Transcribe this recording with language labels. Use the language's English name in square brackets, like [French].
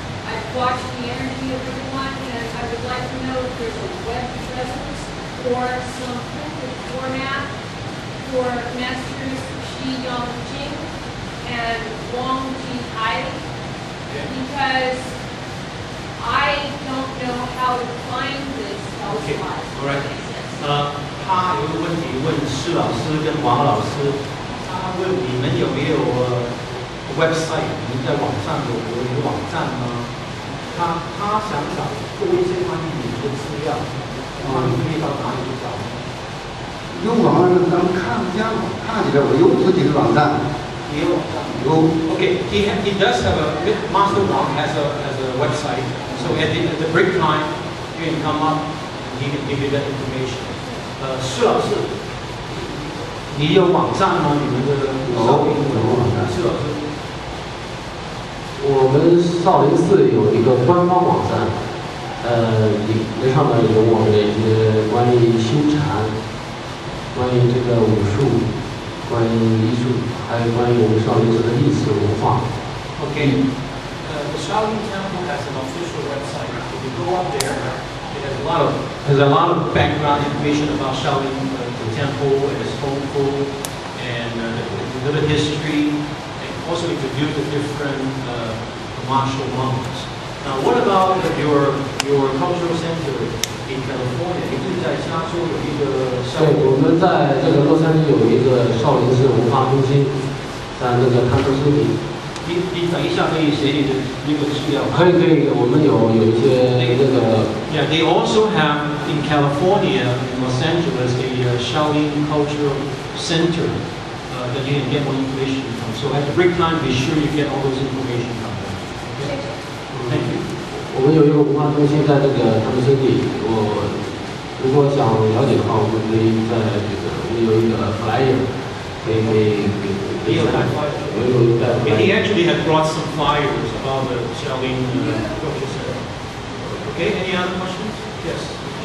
[English] I've watched the energy of everyone, and I would like to know if there's a web presence or some printed format for Masters Shi Yongqing and Wang Ji Hai, because I don't know how to find this elsewise. All right. [Chinese] 他有一个问题问施老师跟王老师，他问你们有没有website？你们在网上有一个网站吗？他想找多一些关于你们的资料，你可以到哪里去找？有网站，咱们看不见了，看起来我有自己的网站。也有网站。有。 [English] Okay, he does have a Master Wang has a website. So at the break time, you can come up and he can give you that information. [Chinese] 施老师，你有网站吗？你们的少林网站？施老师。我们少林寺有一个官方网站，那上面有我们的一些关于修禅、关于这个武术、关于医术，还有关于我们少林寺的历史文化。 [English] Okay, the Shaolin Temple has an official website. If you go up there, it has a lot of background information about Shaolin, the temple and its Kung Fu, and a little history. Also introduce the different martial monks. Now, what about your cultural center in California? [Chinese] 你是在加州有一个少林？对，我们在这个洛杉矶有一个少林寺文化中心。但那个探测身体你等一下可以写你的那个资料。可以，我们有一些那个 [English] Yeah, they also have in California, in Los Angeles, a Shaolin Cultural Center that you can get more information from. So at the break time, be sure you get all those information from them. Okay? Thank you. [Chinese] 我们有一个文化中心在这个探测身体，我如果想了解的话，我们可以在这个我们有一个 flyer， 可以 [English] He actually had brought some flyers about the Shaolin Cultural Center. Okay, any other questions? Yes.